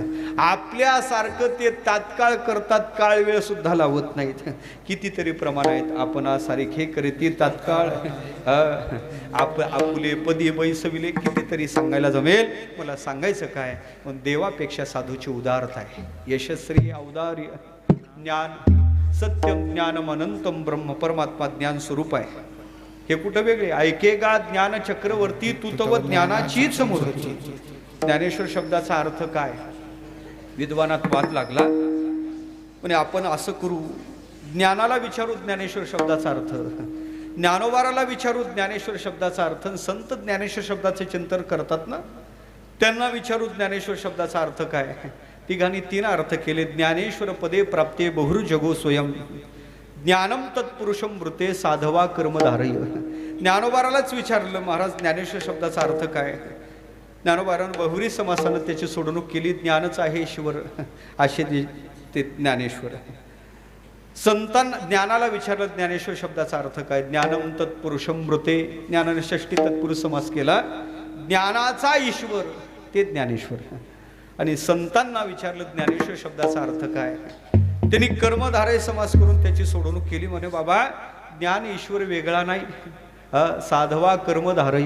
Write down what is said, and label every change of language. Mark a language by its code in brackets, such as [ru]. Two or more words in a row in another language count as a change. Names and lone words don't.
[mr] आपल्यासारखं ते तात्काळ करतात. काळ वेळ सुद्धा लावत नाहीत. कितीतरी प्रमाण आहेत. आपण सारखे करीती तात्काळ आपुले पदी बैसविले कितीतरी सांगायला जमेल. मला सांगायचं काय पण देवापेक्षा साधूची उदारता आहे. यशस्वी औदार्य ज्ञान [sa] सत्यम ज्ञानम अनंतम ब्रह्म [mr] परमात्मा ज्ञान स्वरूप आहे. हे कुठं वेगळे. ऐकेगा ज्ञान चक्रवर्ती तू तव ज्ञानाचीच मूर्ती. ज्ञानेश्वर शब्दाचा अर्थ काय? विद्वानात वाद लागला म्हणजे आपण असं करू ज्ञानाला विचारू ज्ञानेश्वर शब्दाचा अर्थ, ज्ञानोबाराला विचारू ज्ञानेश्वर शब्दाचा अर्थ, संत ज्ञानेश्वर शब्दाचे चिंतन करतात ना त्यांना विचारू ज्ञानेश्वर शब्दाचा अर्थ काय. तिघांनी 3 अर्थ केले. [sa] ज्ञानेश्वर पदे प्राप्ते बहुर जगो स्वयं ज्ञानम तत्पुरुषम मृते साधवा कर्मधारय. [mr] ज्ञानोबारालाच विचारलं महाराज ज्ञानेश्वर शब्दाचा अर्थ काय. ज्ञानोबारानं बहुरी समासानं त्याची सोडवणूक केली. ज्ञानच आहे ईश्वर असे ते ज्ञानेश्वर. संतांना ज्ञानाला विचारलं ज्ञानेश्वर शब्दाचा अर्थ काय. [sa] ज्ञानम तत्पुरुषम मृते. [mr] ज्ञानाने षष्टी तत्पुरुष समास केला. ज्ञानाचा ईश्वर ते ज्ञानेश्वर. आणि संतांना विचारलं ज्ञानेश्वर शब्दाचा अर्थ काय. त्यांनी कर्मधारय समास करून त्याची सोडवणूक केली. म्हणे बाबा ज्ञान ईश्वर वेगळा नाही. [sa] साधवा कर्मधारय.